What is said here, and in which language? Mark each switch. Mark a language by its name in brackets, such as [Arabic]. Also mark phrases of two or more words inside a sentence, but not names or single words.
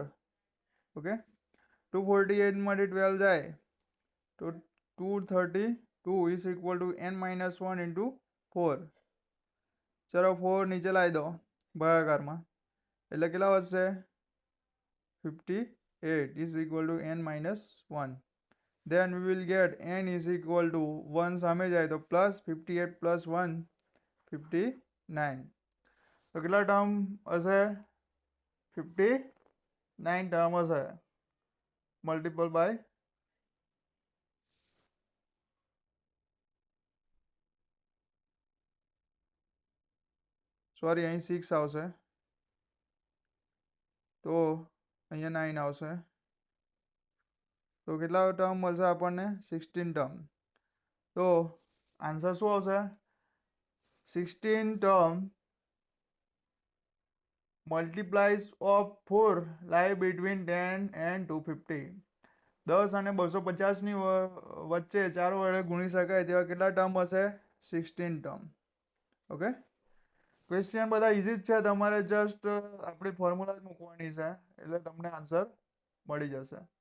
[English] ઓકે, 248 [Gujarati] માંથી 12 જાય તો [English] 232 is equal to n minus 1 into 4. [Gujarati] ચલો 4 નીચે લાવી દો ભાગાકારમાં એટલે કેટલા વધશે? [English] 58 is equal to n minus 1. then we will get n is equal to 1 [Gujarati] સામે જાય તો [English] પ્લસ 58 પ્લસ 1 59. [Gujarati] તો કેટલા ટર્મ હશે? 59 ટર્મ હશે [English] multiple by [Gujarati] સોરી અહીં 6 આવશે તો અહીંયા 9 આવશે. તો કેટલા ટર્મ મળશે આપણને? 16 ટર્મ. તો આન્સર શું આવશે? [English] 16 term multiplies of 4 lie between 10 and 250. [Gujarati] 10 અને 250ની વચ્ચે 4 વડે ગુણી શકાય તેવા કેટલા ટર્મ હશે? 16 ટર્મ. ઓકે, ક્વેશ્ચન બધા ઇઝી જ છે, તમારે જસ્ટ આપણી ફોર્મ્યુલા જ મૂકવાની છે એટલે તમને આન્સર મળી જશે.